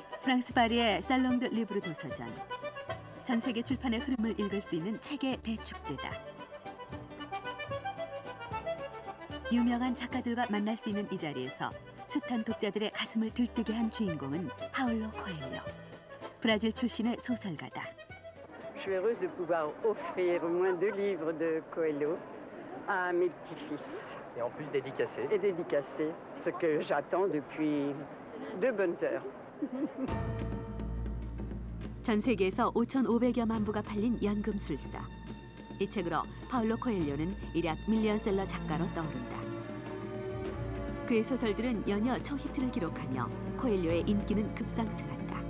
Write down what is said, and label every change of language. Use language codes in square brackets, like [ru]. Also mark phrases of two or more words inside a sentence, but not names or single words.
[ko] 프랑스 파리의 살롱 드 리브르 도서전. 전 세계 출판의 흐름을 읽을 수 있는 책의 대축제다. 유명한 작가들과 만날 수 있는 이 자리에서 숱한 독자들의 가슴을 들뜨게 한 주인공은 파울로 코엘료. 브라질 출신의 소설가다. [fr] Je suis heureuse de pouvoir offrir au moins 2 livres de Coelho à mes petits-fils. Et en plus dédicacé. Et dédicacé, ce que j'attends depuis 2 bonnes heures. [ko] 전 세계에서 5,500여만 부가 팔린 연금술사. 이 책으로 파울로 코엘료는 일약 밀리언셀러 작가로 떠오른다. 그의 소설들은 연이어 초히트를 기록하며 코엘료의 인기는 급상승한다.